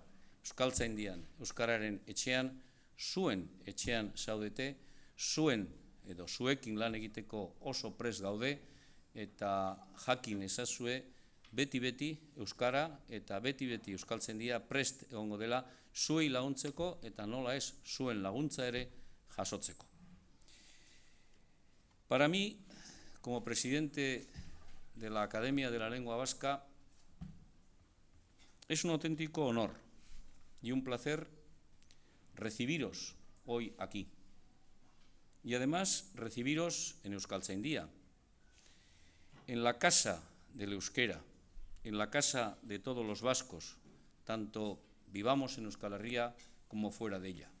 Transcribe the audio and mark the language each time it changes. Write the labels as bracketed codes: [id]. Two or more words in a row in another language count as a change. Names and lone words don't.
[eu] Euskaltzaindian, Euskararen etxean, zuen etxean zaudete, zuen edo zuekin lan egiteko oso prest gaude, eta jakin ezazue beti Euskara eta beti Euskaltzaindia prest egongo dela zuei laguntzeko eta nola ez zuen laguntza ere jasotzeko. [es] Para mí, como presidente de la Academia de la Lengua Vasca, es un auténtico honor y un placer recibiros hoy aquí. Y además recibiros en Euskaltzaindia, en la casa del euskera, en la casa de todos los vascos, tanto vivamos en Euskal Herria como fuera de ella.